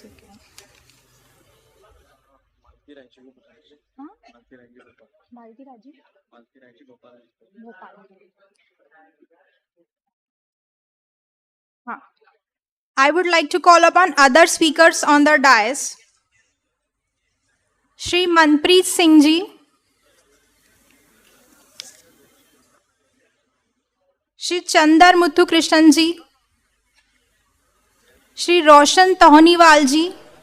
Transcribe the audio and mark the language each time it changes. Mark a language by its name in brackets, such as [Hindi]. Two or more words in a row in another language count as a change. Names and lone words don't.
[English] I would like to call upon other speakers on the dais. Shri Manpreet Singh ji, Shri Chandar Muthu Krishnan ji, Shri Roshan Tohniwal ji,